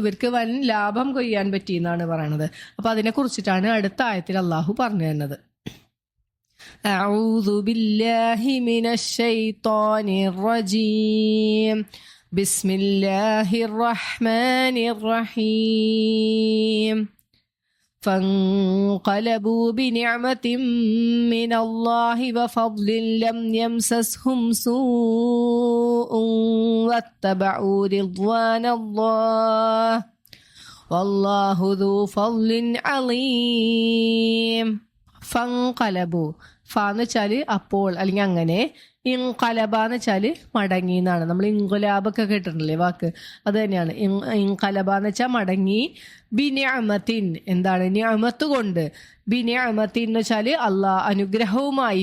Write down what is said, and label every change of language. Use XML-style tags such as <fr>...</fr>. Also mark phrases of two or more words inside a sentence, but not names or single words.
<ml>ഇവർക്ക് വൻ ലാഭം കൊയ്യാൻ പറ്റി എന്നാണ് പറയണത്. അപ്പൊ അതിനെ കുറിച്ചിട്ടാണ് അടുത്ത ആയത്തിൽ അള്ളാഹു പറഞ്ഞു തരുന്നത്.</ml> <ar>أعوذ بالله من الشيطان الرجيم. بسم الله الرحمن الرحيم. فانقلبوا بنعمة من الله وفضل لم يمسسهم سوء واتبعوا رضوان الله والله ذو فضل عظيم. فانقلبوا,</ar> <ml>ഫാന്ന് വെച്ചാല് അപ്പോൾ അല്ലെങ്കിൽ അങ്ങനെ, ഇൻകലബ എന്ന് വെച്ചാല് മടങ്ങി എന്നാണ്. നമ്മൾ ഇൻകുലാബൊക്കെ കേട്ടിട്ടില്ലേ വാക്ക്, അത് തന്നെയാണ്. ഇൻകലബ എന്ന് വെച്ചാൽ മടങ്ങി. ബിനിഅമത്തിൻ, എന്താണ്, നിഅമത്ത് കൊണ്ട്. ബിനിഅമത്തിൻ എന്ന് വെച്ചാല് അനുഗ്രഹവുമായി.</ml>